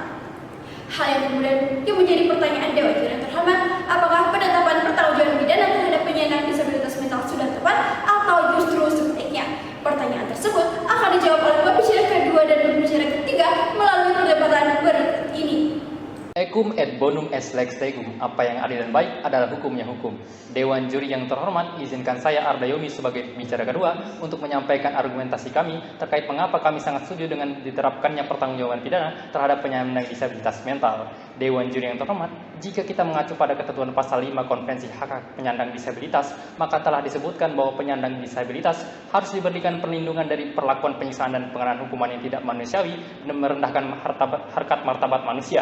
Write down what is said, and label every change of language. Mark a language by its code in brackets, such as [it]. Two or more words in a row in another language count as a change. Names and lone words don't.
[id] Hal yang kemudian yang menjadi pertanyaan Dewan Juri terhormat, apakah penetapan pertanggungjawaban pidana terhadap penyandang disabilitas mental sudah tepat atau justru sebaliknya? Pertanyaan tersebut akan dijawab oleh pembicara kedua dan pembicara ketiga melalui perdebatan berikut ini. [la] Ecum et bonum est lex tegum. [id] Apa yang adil dan baik adalah hukumnya hukum. Dewan Juri yang terhormat, izinkan saya Arda Yomi sebagai pembicara kedua untuk menyampaikan argumentasi kami terkait mengapa kami sangat setuju dengan diterapkannya pertanggungjawaban pidana terhadap penyandang disabilitas mental. Dewan Juri yang terhormat, jika kita mengacu pada ketentuan pasal 5 Konvensi Hak Penyandang Disabilitas, maka telah disebutkan bahwa penyandang disabilitas harus diberikan perlindungan dari perlakuan penyiksaan dan pengenaan hukuman yang tidak manusiawi dan merendahkan harkat martabat manusia.